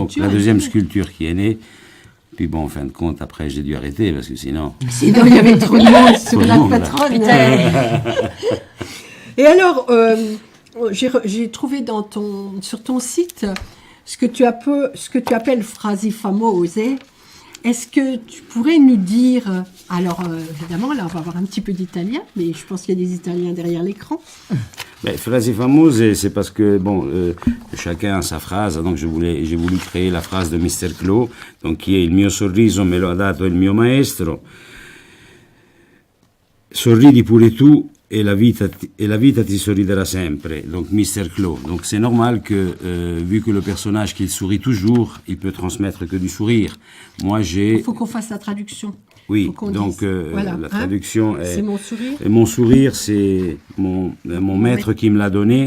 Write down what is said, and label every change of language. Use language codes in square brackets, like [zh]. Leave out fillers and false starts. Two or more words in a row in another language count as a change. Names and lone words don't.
[fr] Donc la deuxième sculpture qui est née. Puis bon, en fin de compte, après, j'ai dû arrêter parce que sinon... Sinon, il y avait trop de monde sur Trop de la monde, là. patronne. Putain. Et alors, j'ai trouvé sur ton site ce que tu appelles [it] frasi famose. [fr] Est-ce que tu pourrais nous dire, alors évidemment, là on va avoir un petit peu d'italien, mais je pense qu'il y a des Italiens derrière l'écran. [it] Frasi famose, [fr] c'est parce que, bon, chacun a sa phrase, donc j'ai voulu créer la phrase de Mr. [it] Clos, [fr] donc qui est [it] « Il mio sorriso me lo ha dato il mio maestro, sorridi pure tu e la vita ti sorriderà sempre », [fr] donc Mr. Clos. Donc c'est normal que, vu que le personnage qu'il sourit toujours, il peut transmettre que du sourire. Moi j'ai... Il faut qu'on fasse la traduction. Oui, Faut qu'on donc dise. Voilà, la hein. traduction est... C'est mon sourire. Et mon sourire, c'est mon maître qui me l'a donné.